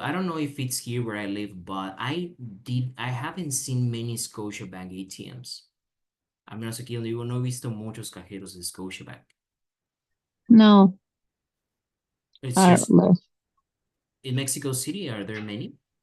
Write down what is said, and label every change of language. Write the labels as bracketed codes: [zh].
[en] I don't know if it's here where I live, but I haven't seen many Scotiabank ATMs. [es] Al menos aquí donde vivo no he visto muchos cajeros de Scotiabank. [en] No, It's are just less. in Mexico City, are there many?